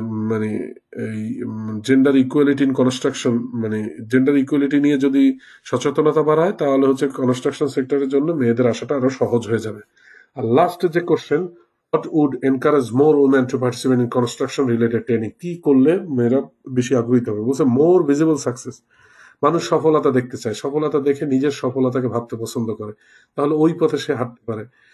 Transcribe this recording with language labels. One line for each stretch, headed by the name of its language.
Bangla: মানে এই gender equality in construction, মানে জেন্ডার ইকুয়ালিটি নিয়ে যদি সচেতনতা বাড়ায়, তাহলে হচ্ছে কনস্ট্রাকশন সেক্টরের জন্য মেয়েদের আসাটা আরো সহজ হয়ে যাবে। আর লাস্ট যে question,
English: what would encourage more women to participate in construction related training,
Bangla: কি করলে মেয়েরা বেশি আগ্রহী হবে? বলছে
English: More visible success.
Bangla: মানুষ সফলতা দেখতে চায়, সফলতা দেখে নিজের সফলতাকে ভাবতে পছন্দ করে, তাহলে ওই পথে সে হাঁটতে পারে।